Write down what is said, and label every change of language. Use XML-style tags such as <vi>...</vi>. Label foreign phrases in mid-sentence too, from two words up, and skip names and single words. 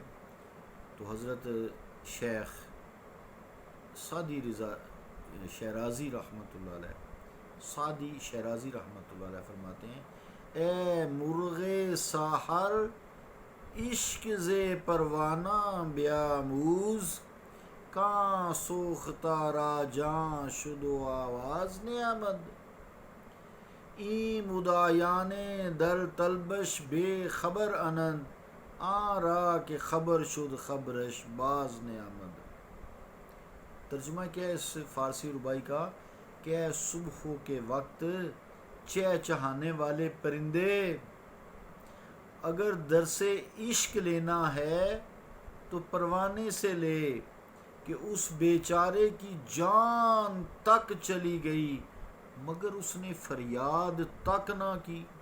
<ur>تو حضرت شیخ سعدی رضا شیرازی رحمۃ اللہ علیہ، سعدی شیرازی رحمۃ اللہ علیہ فرماتے ہیں،</ur> <fa>اے مرغ ساحر عشق زے پروانہ بیاموز، کاں سوختہ را جاں شد و آواز نیامد، این مدایان در طلبش بے خبر انند، آن را کہ خبر شد خبرش باز نیامد۔</fa> <ur>ترجمہ کیا ہے اس فارسی ربائی کا کہ اے صبح کے وقت چہچہانے والے پرندے، اگر درس عشق لینا ہے تو پروانے سے لے کہ اس بیچارے کی جان تک چلی گئی مگر اس نے فریاد تک نہ کی۔</ur>